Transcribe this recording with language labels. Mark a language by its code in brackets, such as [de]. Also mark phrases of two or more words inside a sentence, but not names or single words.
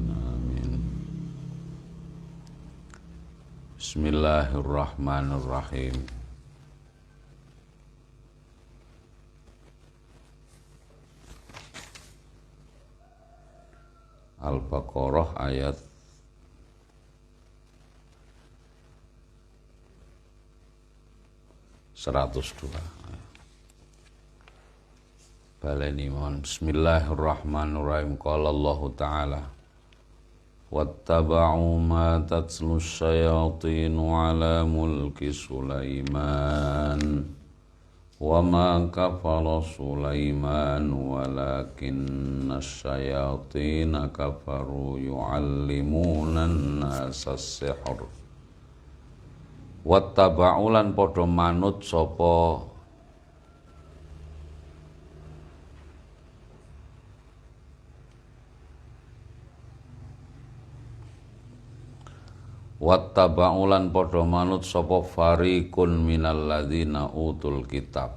[ar] Amin. Bismillahirrahmanirrahim. [jv] Al-Baqarah ayat 102. Baleni mohon. [ar] Bismillahirrahmanirrahim. قال الله تعالى واتبعوا ما تتلو الشياطين على ملك سليمان وما كفر سليمان ولكن الشياطين كفروا يعلمون الناس السحر. [jv] Wattaba'ulan padha manut sapa Wattaba'ulan padha manut sapa [ar] فريق من الذين أوتوا الكتاب.